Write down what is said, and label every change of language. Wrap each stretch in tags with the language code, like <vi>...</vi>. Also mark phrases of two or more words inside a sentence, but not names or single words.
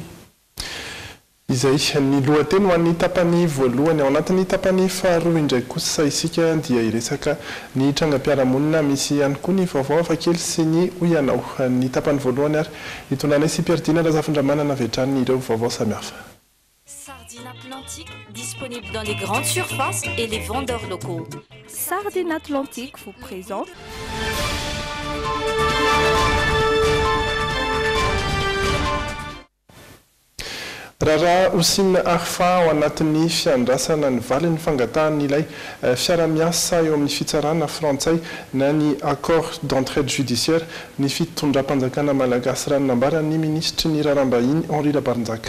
<mg>Izay ny lohateny ho an'ny tapany voalohany ao anatin'ny tapany faharoa indray kosa isika dia iresaka ny trangam-piarahamonina misy ihany koa ny vaovao hafakely sy ny hoianao. Ny tapany voalohany ary itonanay sy Pierdina Razafindramanana vetrany ireo vaovao samihafa.</mg> <fr>Sardine Atlantique disponible dans les grandes surfaces et les vendeurs locaux. Sardine Atlantique vous présente</fr> <mg>Raharaha Orsina Arfa ao anatin'ny fiandrasana ny valin'ny fangatahanyilay fiara-miasa eo amin'ny fitsarana frantsay na ny</mg> <fr>accord d'entraide judiciaire</fr> <mg>ny fitondram-panjakana malagasy ranonambarany ministry ny raharaham-bahiny Henri Rabanzaka.</mg>